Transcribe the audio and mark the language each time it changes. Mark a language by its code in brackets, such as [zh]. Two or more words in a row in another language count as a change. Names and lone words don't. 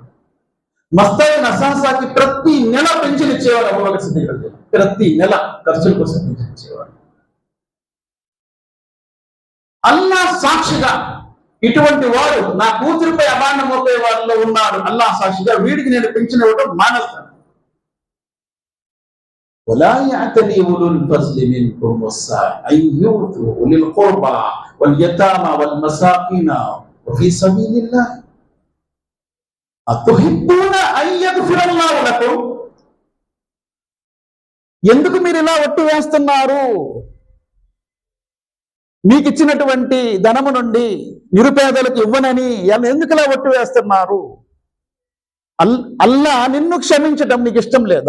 [te] మస్తా బిన్ అసాసాకి ప్రతి నెల పెన్షన్ ఇచ్చేవాడు అబూబకర్ సిద్దిక్ [ar] رضي الله عنه. [te] ప్రతి నెల ఖర్చుల కోసం పెన్షన్ ఇచ్చేవాడు. అల్లాహ్ సాక్షిగా ఇటువంటి వాడు నా కూతురిపై అబాండం మోపే వాళ్ళలో ఉన్నాడు. అల్లాహ్ సాక్షిగా వీడికి నేను పెన్షన్ ఇవ్వడం మానేస్తాను. [ar] ولا يعتل أولو الفضل منكم والسعة أن يؤتوا أولي القربى واليتامى والمساكين وفي سبيل الله أتحبون أن يغفر الله لكم. [te] ఎందుకు మీరు ఇలా ఒట్టు వేస్తున్నారు? మీకు ఇచ్చినటువంటి ధనము నుండి నిరుపేదలకు ఇవ్వనని ఎందుకు ఇలా ఒట్టు వేస్తున్నారు? అల్లా నిన్ను క్షమించడం నీకు ఇష్టం లేదా?